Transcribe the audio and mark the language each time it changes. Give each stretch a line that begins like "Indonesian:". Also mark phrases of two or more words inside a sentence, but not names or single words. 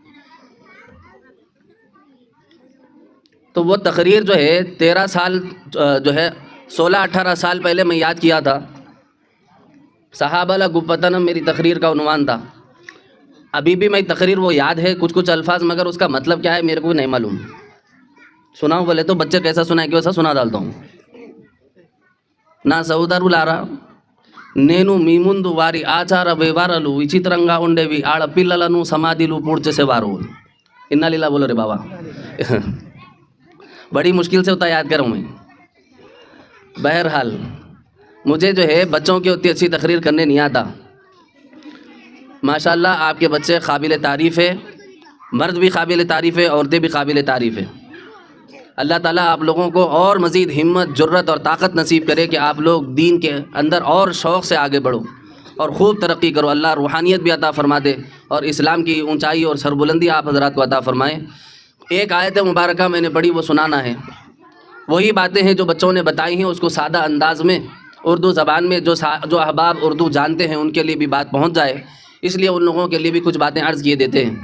Urdu: تو وہ تقریر جو ہے 13 سال جو ہے 16-18 سال پہلے میں یاد کیا تھا، صحابہ لا گپتنم میری تقریر کا عنوان تھا۔ ابھی بھی میں تقریر وہ یاد ہے کچھ الفاظ، مگر اس کا مطلب کیا ہے میرے کو نہیں معلوم۔ سناؤں بولے تو بچے کیسا سنائے کہ ویسا سنا ڈالتا ہوں۔
Telugu: నా సహోదరులారా నేను మీ ముందు వారి ఆచార వ్యవహారాలు విచిత్రంగా ఉండేవి ఆడపిల్లలను సమాధిలు పూడ్చేసేవారు। ఇన్నా లీలా
Urdu: بولو رے بابا. بڑی مشکل سے ہوتا یاد کروں میں۔ بہرحال مجھے جو ہے بچوں کی اتنی اچھی تقریر کرنے نہیں آتا. ماشاءاللہ آپ کے بچے قابل تعریف ہے، مرد بھی قابل تعریف ہے، عورتیں بھی قابل تعریف ہے. اللہ تعالیٰ آپ لوگوں کو اور مزید ہمت، جرت اور طاقت نصیب کرے کہ آپ لوگ دین کے اندر اور شوق سے آگے بڑھو اور خوب ترقی کرو۔ اللہ روحانیت بھی عطا فرما دے اور اسلام کی اونچائی اور سربلندی آپ حضرات کو عطا فرمائے۔ ایک آیت مبارکہ میں نے پڑھی، وہ سنانا ہے۔ وہی باتیں ہیں جو بچوں نے بتائی ہیں، اس کو سادہ انداز میں اردو زبان میں جو احباب اردو جانتے ہیں ان کے لیے بھی بات پہنچ جائے، اس لیے ان لوگوں کے لیے بھی کچھ باتیں عرض کیے دیتے ہیں۔